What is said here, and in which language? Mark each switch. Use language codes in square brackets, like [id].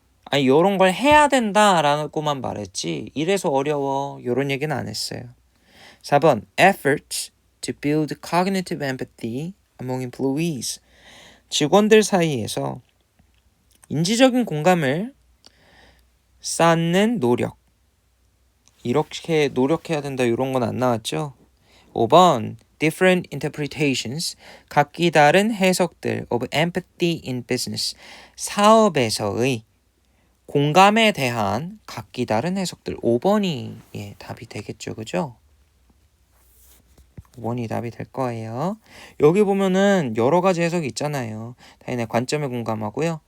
[ko] 아니 요런 걸 해야 된다라고만 말했지 이래서 어려워 요런 얘기는 안 했어요. [en] 4번 efforts to build cognitive empathy among employees. [ko] 직원들 사이에서 인지적인 공감을 쌓는 노력. 이렇게 노력해야 된다 이런 건 안 나왔죠. [en] 5번 different interpretations. 각기 다른 해석들 of empathy in business. [ko] 사업에서의 공감에 대한 각기 다른 해석들. 5번이 답이 되겠죠. 그죠? 5번이 답이 될 거예요. 여기 보면은 여러 가지 해석이 있잖아요. 타인의 관점에 공감하고요.